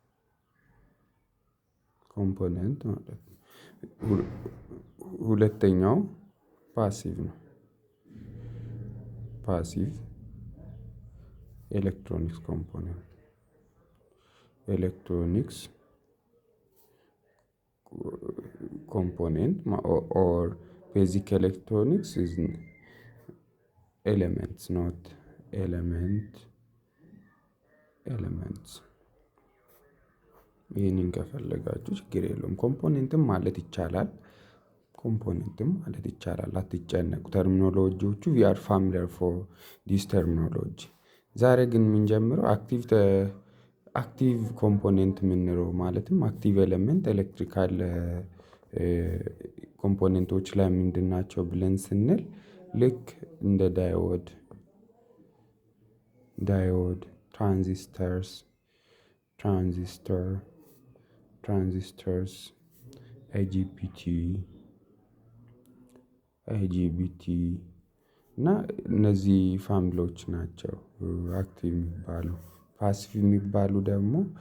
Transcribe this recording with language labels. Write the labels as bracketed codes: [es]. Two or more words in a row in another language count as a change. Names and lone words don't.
[en] ኮምፖኔንት [am] ማለት ነው። ሁለተኛው [en] ፓሲቭ ነው። passive electronics component electronics component or basic electronics is elements, not elements. [am] ይህንን ከፈለጋችሁ ችግር የለውም። ኮምፖኔንትም ማለት ይቻላል። አትጨነቁ። ተርሚኖሎጂዎቹ [en] we are familiar for this terminology። [am] ዛሬ ግን የምንጀምረው [en] active component [am] የምንለው ማለትም [en] active element electrical components [am] ላይ ምንድን ናቸው ብለን ስንል ልክ እንደ [en] diode transistors IGBT [am] እና እነዚህ ፋሚሊዎች ናቸው አክቲቭ የሚባሉ። ፓሲቭ የሚባሉ ደግሞ